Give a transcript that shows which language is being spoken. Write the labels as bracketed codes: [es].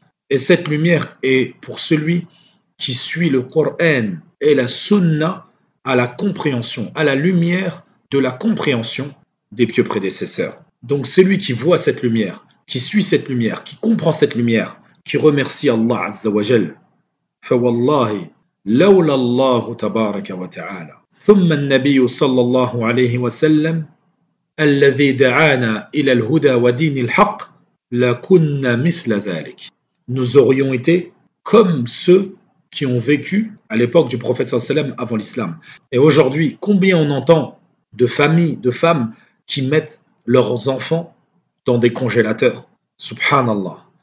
[fr] Et cette lumière est pour celui qui suit le Coran et la Sunna à la compréhension, à la lumière de la compréhension des pieux prédécesseurs. Donc celui qui voit cette lumière, qui suit cette lumière, qui comprend cette lumière, qui remercie Allah Azza wa Jal. [ar] فوالله لولا الله تبارك وتعالى ثم النبي صلى الله عليه وسلم الذي دعانا إلى الهدى ودين الحق لَكُنَّ مِثْلَ ذَلِكَ. [fr] Nous aurions été comme ceux qui ont vécu à l'époque du prophète sallam avant l'islam. Et aujourd'hui, combien on entend de familles, de femmes qui mettent leurs enfants dans des congélateurs. Subhanallah.